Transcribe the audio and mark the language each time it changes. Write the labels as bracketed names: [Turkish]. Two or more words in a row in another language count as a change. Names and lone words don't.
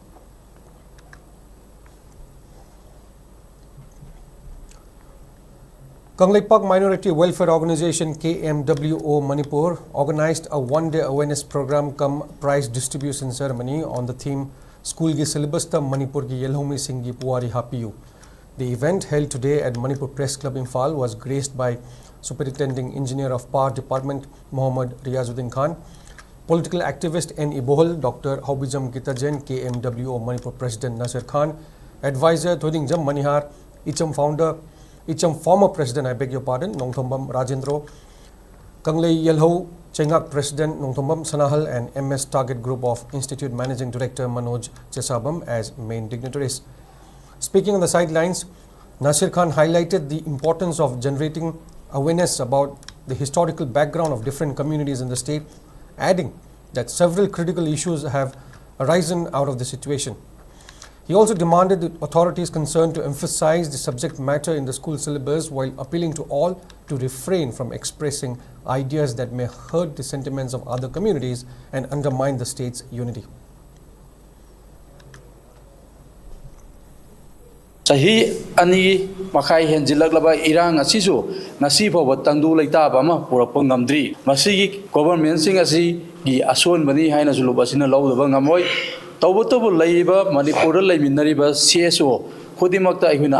[English] Kangleipak Minority Welfare Organization KMWO Manipur organized a one-day awareness program cum prize distribution ceremony on the theme [Manipuri] School Gi Syllabus Ta Manipur Gi Yelhomi Singhi Puari Hapiyu. [English] The event held today at Manipur Press Club Imphal was graced by Superintending Engineer of Power Department Mohammad Riazuddin Khan, political activist N. Ibohol, Dr. Haubijam Gitajen, KMWO Manipur President Nasir Khan, advisor Thodingjam Manihar, Icham former President, I beg your pardon, Nongthombam Rajendro, Kanglei Yelho Chengak President Nongthombam Sanahal, and MS Target Group of Institute Managing Director Manoj Chesabam as main dignitaries. Speaking on the sidelines, Nasir Khan highlighted the importance of generating awareness about the historical background of different communities in the state, adding that several critical issues have arisen out of the situation. He also demanded the authorities concerned to emphasize the subject matter in the school syllabus while appealing to all to refrain from expressing ideas that may hurt the sentiments of other communities and undermine the state's unity. [Manipuri] Sahi ani makai henjilak laba irang asisu ngasi phawa tangdu leita bama purak ngamdri masigi government sing asi gi ason bani haina sulu basina lawdaba ngamoi tawbutobu leiba Manipur leiminariba CSO khodimakta aihuna